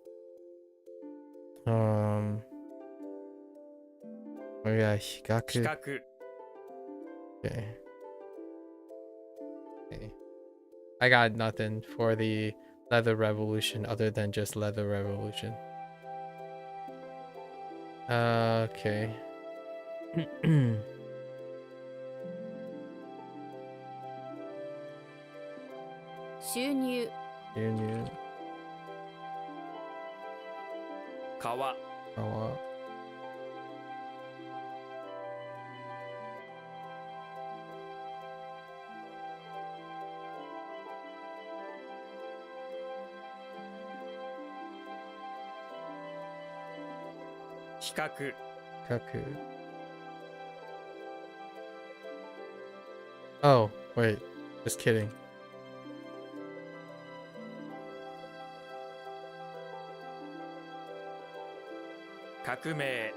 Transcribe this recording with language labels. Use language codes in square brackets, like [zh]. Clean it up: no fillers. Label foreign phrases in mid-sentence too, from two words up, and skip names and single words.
[en] Oh yeah, Hikaku. [ja] 比較 [en] Okay. Okay. I got nothing for the leather revolution other than just leather revolution. Okay. [ja] 収入 [en] Union. [ja] 川 [en] Oh, [ja] 比較 [en] Kaku. Oh, wait. Just kidding. [ja] 革命